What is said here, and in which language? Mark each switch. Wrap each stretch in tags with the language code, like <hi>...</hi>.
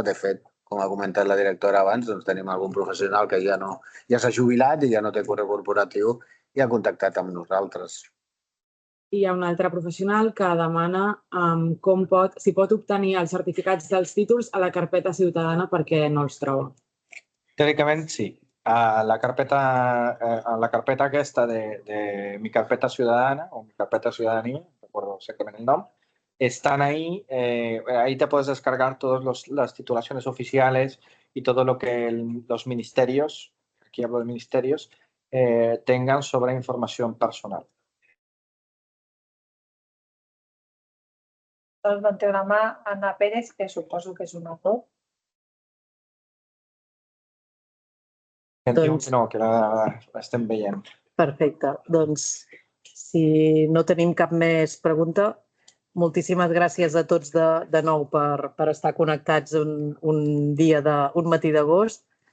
<ca>De fet, com ha comentat la directora abans, doncs tenim algun professional que ja s'ha jubilat i ja no té correu corporatiu i ha contactat amb nosaltres. I hi ha una altra professional que demana si pot obtenir els certificats dels títols a la carpeta ciutadana perquè no els troba. Teòricament, sí.</ca> <es>A la carpeta aquesta de Mi Carpeta Ciudadana o Mi Carpeta Ciudadanía, no recuerdo exactamente el nombre, están ahí. Ahí te puedes descargar todas las titulaciones oficiales y todo lo que los ministerios, aquí hablo de ministerios, tengan sobre información personal.</es> <ca>Doncs manté una mà Anna Pérez, que suposo que és un autor. No, que l'estem veient. Perfecte. Doncs, si no tenim cap més pregunta, moltíssimes gràcies a tots de nou per estar connectats un matí d'agost.</ca>